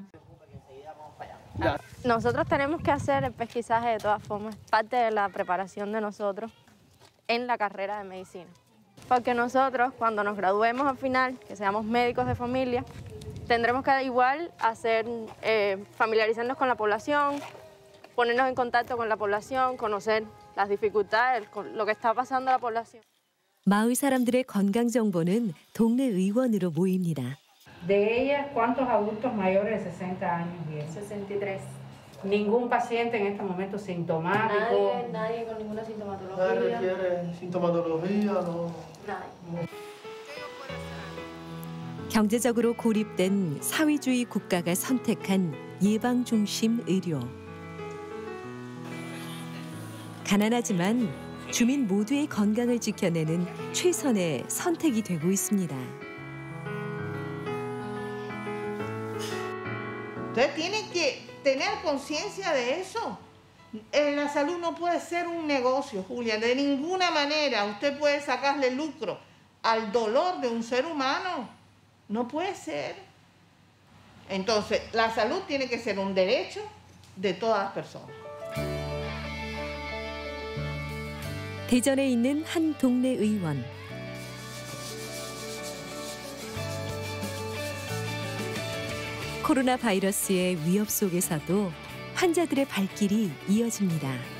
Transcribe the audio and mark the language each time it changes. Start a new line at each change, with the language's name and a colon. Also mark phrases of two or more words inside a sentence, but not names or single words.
Spanish: Nosotros tenemos que hacer el pesquisaje de todas formas, parte de la preparación de nosotros en la carrera de medicina. Porque nosotros, cuando nos graduemos al final, que seamos médicos de familia, tendremos que igual hacer, familiarizarnos con la población, ponernos en contacto con la población, conocer las dificultades, lo que está pasando a la población.
Korean: 마을 사람들의 건강 정보는 동네 의원으로 모입니다.
Spanish: De ellas, ¿cuántos adultos mayores de 60 años vienen? 63. Ningún paciente en este momento sintomático. Nadie con ninguna sintomatología. Nadie requiere sintomatología, no. Nadie.
Korean: 경제적으로 고립된 사회주의 국가가 선택한 예방 중심 의료. 가난하지만 주민 모두의 건강을 지켜내는 최선의 선택이 되고 있습니다.
Spanish: Ustedes tienen que tener conciencia de eso. La salud no puede ser un negocio, Julia. De ninguna manera usted puede sacarle lucro al dolor de un ser humano. No puede ser. Entonces, la salud tiene que ser un derecho de todas las personas.
Korean: 대전에 있는 한 동네 의원. 코로나 바이러스의 위협 속에서도 환자들의 발길이 이어집니다.